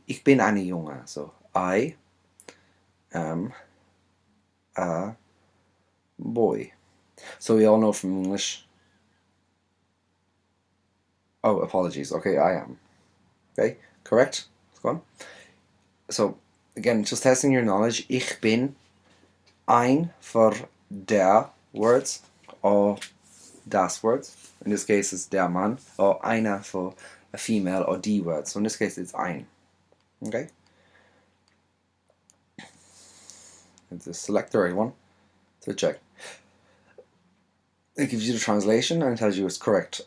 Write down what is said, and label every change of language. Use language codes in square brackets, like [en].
[de] Ich bin eine Junge. [en] So I am a boy. So we all know from English. Oh, apologies. Okay, I am. Okay, correct? Let's go on. So again, just testing your knowledge. Ich bin, ein for der words or das words. In this case, it's der Mann, or eine for a female or die words. So in this case, it's ein. Okay? And just select the right one. So check. It gives you the translation and tells you it's correct.